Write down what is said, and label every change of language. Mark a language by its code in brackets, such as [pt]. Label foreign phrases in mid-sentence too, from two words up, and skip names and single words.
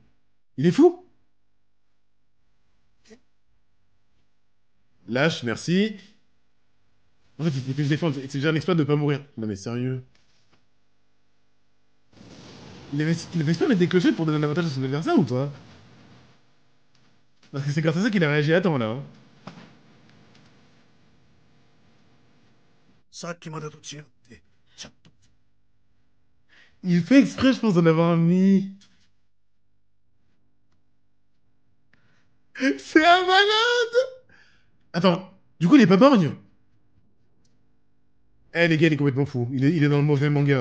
[fr] Il est fou? Lâche, merci. En fait, il fait se défendre. C'est déjà un exploit de pas mourir. Non mais sérieux. Il avait pas mettre des clochettes pour donner un avantage à son adversaire ou toi? Parce que c'est grâce à ça qu'il a réagi à temps là. Hein. [ja] さっきまでと違って、ちょっと。 [fr] Il fait exprès, je pense, d'en avoir mis. C'est un malade! Attends, du coup, il est pas borgne? Eh, les gars, il est complètement fou. Il est dans le mauvais manga.